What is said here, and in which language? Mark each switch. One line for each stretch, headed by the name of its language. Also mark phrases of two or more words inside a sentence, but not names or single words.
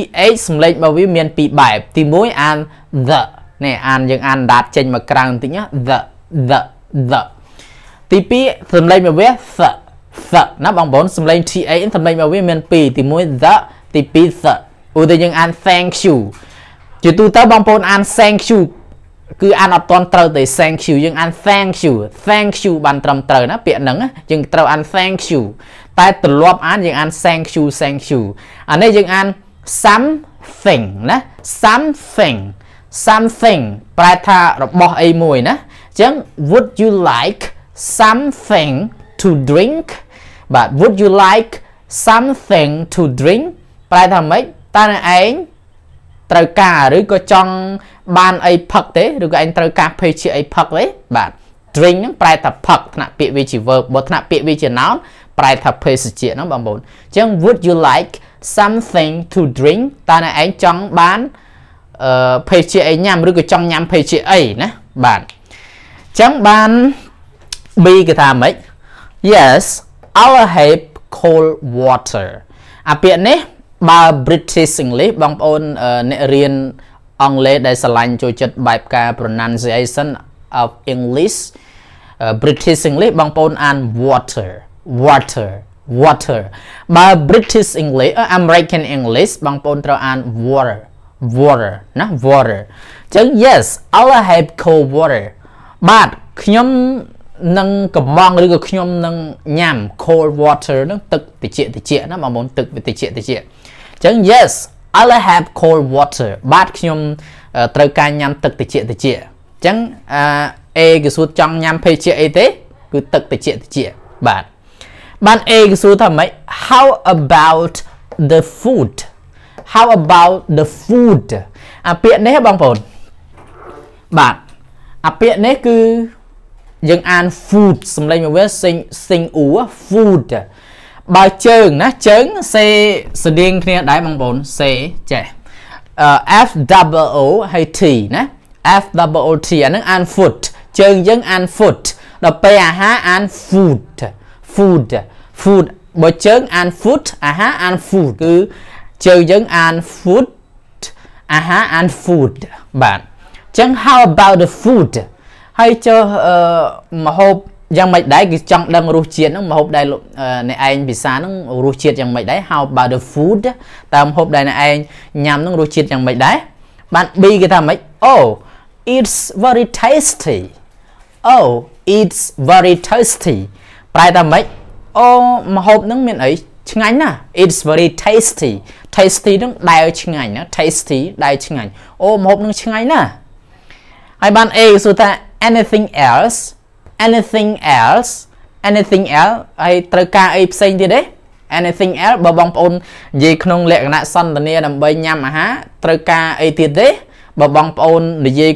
Khmer: សំឡេងរបស់វាមានពីរបែបទី1អាន the នេះអានយើងអានដាតចេញមកក្រៅបន្តិចណា the ទី2សំឡេងរបស់វាណាបងប្អូនសំឡេង th សំឡេងរបស់វាមានពីរទី1 the ទី2 the ឧទាហរណ៍យើងអាន
English: thank you
Khmer: ជាទូទៅបងប្អូនអាន
English: thank you
Khmer: គឺអានអត់ទាន់ត្រូវទេ
English: thank you
Khmer: យើងអាន
English: thank you
Khmer: បានត្រឹមត្រូវណាពាក្យហ្នឹងយើងត្រូវអាន
English: thank you
Khmer: តែទម្លាប់អានយើងអាន
English: thank you
Khmer: អានេះយើងអាន something ណា something ប្រែថារបស់អីមួយណាអញ្ចឹង
English: would you like something to drink
Khmer: បាទ
English: would you like something to drink
Khmer: ប្រែថាម៉េចតើអ្នកឯងត្រូវការឬ ក៏ចង់បានអីផឹកទេឬក៏ឯងត្រូវការភេសជ្ជៈអីផឹកទេបាទ drink ហ្នឹងប្រែថាផឹកថ្នាក់ពាក្យ វាជា verb បើថ្នាក់ពាក្យវាជា noun ប្រែថាភេសជ្ជៈហ្នឹងបងប្អូនអញ្ចឹង
English: would you like something to drink
Khmer: តើអ្នកឯងចង់បានភេសជ្ជៈអីញ៉ាំឬក៏ចង់ញ៉ាំភេសជ្ជៈអីណាបាទអញ្ចឹងបាន B គេថាម៉េច
English: Yes I'll have cold water
Khmer: អាពាក្យនេះបើ
English: British English
Khmer: បងប្អូនអ្នករៀនអង់គ្លេសដែលស្រឡាញ់ចូលចិត្តបែបការ
English: pronunciation of English British English
Khmer: បងប្អូនអាន water បើ
English: British English American English
Khmer: បងប្អូនត្រូវអាន water ណា water អញ្ចឹង
English: yes I'll have cold water
Khmer: បាទ ខ្ញុំនឹងកំងឬក៏ខ្ញុំនឹងញ៉ាំ
English: cold water
Khmer: នឹងទឹកត្រជាក់ណាបងប្អូនទឹកវាត្រជាក់អញ្ចឹង
English: yes I'll have cold water
Khmer: បាទខ្ញុំត្រូវការញ៉ាំទឹកត្រជាក់អញ្ចឹងA គឺសួរចង់ញ៉ាំភេសជ្ជៈអីទេគឺទឹកត្រជាក់បាទបាន A គឺសួរថាម៉េច
English: how about the food
Khmer: អាពាក្យនេះបងប្អូនបាទអាពាក្យនេះគឺយើងអាន food សំឡេងមកវាសិងអ៊ូ food បើជើងណាជើងសេស្តៀងគ្នាដែរបងប្អូនសេចេះ
English: F double O
Khmer: ហើយ T ណា
English: F double O T
Khmer: អានឹងអាន food ជើងយើងអាន food ដល់ពេលអាហារអាន food បើជើងអាន food អាហារអាន food គឺជើងយើងអាន food អាហារអាន food បាទអញ្ចឹង
English: how about the food
Khmer: ហើយចុះម្ហូបយ៉ាងម៉េចដែរគឺចង់ដឹងរសជាតិហ្នឹងម្ហូបដែលអ្នកឯងពិសាហ្នឹងរសជាតិយ៉ាងម៉េចដែរ
English: how about the food
Khmer: តើម្ហូបដែលអ្នកឯងញ៉ាំហ្នឹងរសជាតិយ៉ាងម៉េចដែរបាន B គេថាម៉េច
English: Oh it's very tasty
Khmer: ប្រែថាម៉េចអូម្ហូបហ្នឹងមានអីឆ្ងាញ់ណាស់
English: it's very tasty
Khmer: ហ្នឹងដែលឆ្ងាញ់ណា tasty ដែលឆ្ងាញ់អូម្ហូបហ្នឹងឆ្ងាញ់ណាស់ហើយបាន A សួរថា
English: anything else
Khmer: ហើយត្រូវការអីផ្សេងទៀតទេ
English: anything else
Khmer: បើបងប្អូននិយាយក្នុងលក្ខណៈសន្ទនាដើម្បីញ៉ាំអាហារត្រូវការអីទៀតទេបើបងប្អូននិយាយ